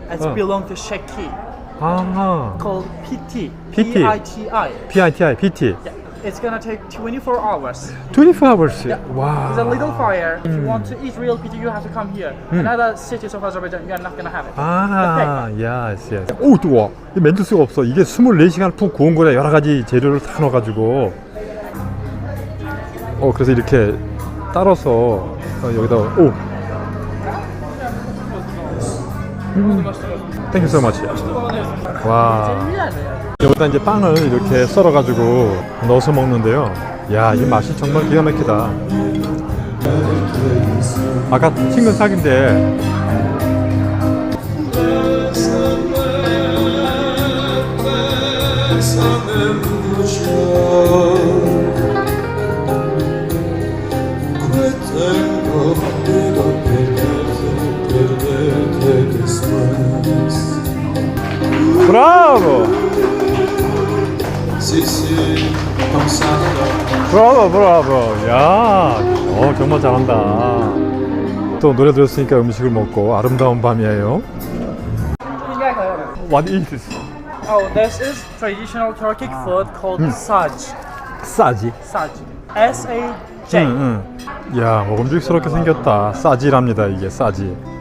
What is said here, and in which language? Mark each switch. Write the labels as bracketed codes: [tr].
[en] It belongs to Sheki. Called PT. P-I-T-I. P-I-T-I. PT. Yeah. It's gonna take 24 hours. 24 hours? Yeah. Wow. It's a little fire. If you want to eat real PT, you have to come here. In other cities of Azerbaijan, you are not gonna have it. [ko] Yes. 오, 뜨거워. 멘트 수가 없어. 이게 24시간 푹 구운 거라 여러 가지 재료를 다 넣어가지고. 그래서 이렇게 따라서 여기다가 오. [en] Thank you so much. 와. [ko] 여기다 이제 빵을 이렇게 썰어가지고 넣어서 먹는데요. 야, 이 맛이 정말 기가 막히다. 아까 친근 싹인데. 브라보! 브라보. 야, 정말 잘한다. 또 노래 들었으니까 음식을 먹고 아름다운 밤이에요. [en] What is this? Oh, this is traditional Turkic food called saj. [ko] 싸지? [en] Saj. S-A-J. [ko] 야, 먹음직스럽게 생겼다. 싸지랍니다, 이게 싸지.